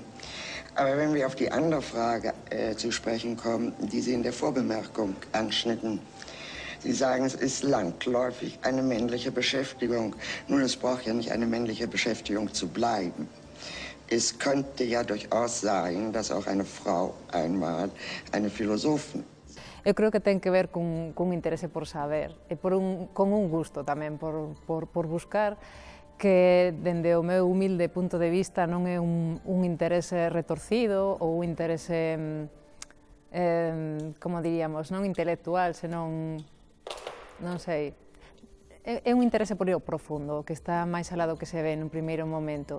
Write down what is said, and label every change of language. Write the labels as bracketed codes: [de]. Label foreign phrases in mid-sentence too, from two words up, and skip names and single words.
[de] Aber wenn wir auf die andere Frage zu sprechen kommen, die Sie in der Vorbemerkung anschnitten, Sie sagen, es ist landläufig eine männliche Beschäftigung. Nun, es braucht ja nicht eine männliche Beschäftigung zu bleiben. Es könnte ja durchaus sein, dass auch eine Frau einmal eine Philosophin. [gl] Eu creo que ten que ver cun interese por saber e con un gusto tamén por buscar que, dende o meu humilde punto de vista, non é un interese retorcido ou un interese, como diríamos, non intelectual, senón, non sei, é un interese por o profundo, que está máis alá do que se ve nun primeiro momento.